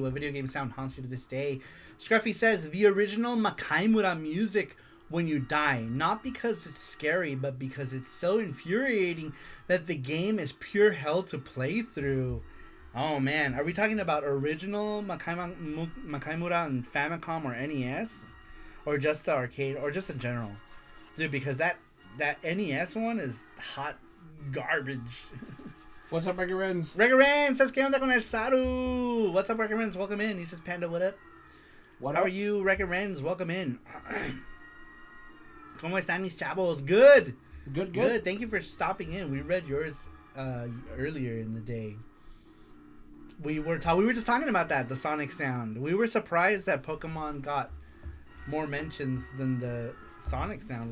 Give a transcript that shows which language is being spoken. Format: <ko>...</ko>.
<en>What video game sound haunts you to this day? Scruffy says the original Makaimura music when you die, not because it's scary, but because it's so infuriating that the game is pure hell to play through. Oh man, are we talking about original Makaimura and Famicom or NES, or just the arcade, or just in general, dude? Because that NES one is hot garbage. What's up, Record Rens? Record Rens says,</en> <es>¿Qué onda con el Saru?</es> <en>What's up, Record Rens? Welcome in. He says, Panda, what up? What How up? are you, Record Rens? Welcome in.</en> <es>¿Cómo están mis chavos?</es> <en>Good. Good. Thank you for stopping in. We read yours earlier in the day. We were just talking about that, the Sonic sound. We were surprised that Pokemon got more mentions than the Sonic sound.</en>